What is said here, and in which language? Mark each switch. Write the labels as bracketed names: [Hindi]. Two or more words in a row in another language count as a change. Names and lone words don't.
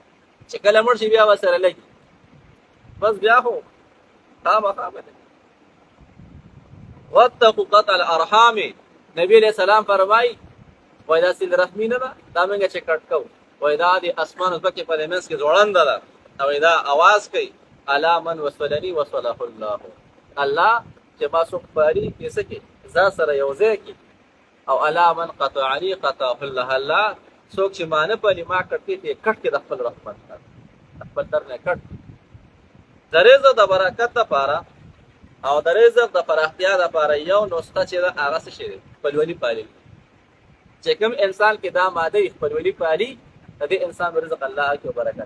[Pashto] چې کله مړ شي بیا به سره لګي، بس بیا خو خامخا به لګي. [Arabic] واتقوا قطع الارحام، [Pashto] نبی [Arabic] علیہ السلام [Pashto] فرمایي وایي دا صلة رحمي نه ده، دا موږ چې کټ کوو. وایي دا د اسمان ځمکې په دې منځ کې ځوړنده ده، او دا اواز کوي [Arabic] الا من وصلني وصله الله. [Pashto] الله چې ما څوک پاري کې څه کې ځان سره یو ځای کړي، او [Arabic] الا من قطعني قطعه الله. [Pashto] الله څوک چې ما نه پالي ما کټ کړي، کټ کړي د خپل رحمت نه، خپل در نه کټ. د رزق د برکت لپاره او د رزق د پراختیا لپاره یو نسخه چې ده هغه څه شی دی؟ خپلولي پالل. چې کوم انسان کې دا ماده خپلولي پالي، د دې انسان رزق الله کې برکت.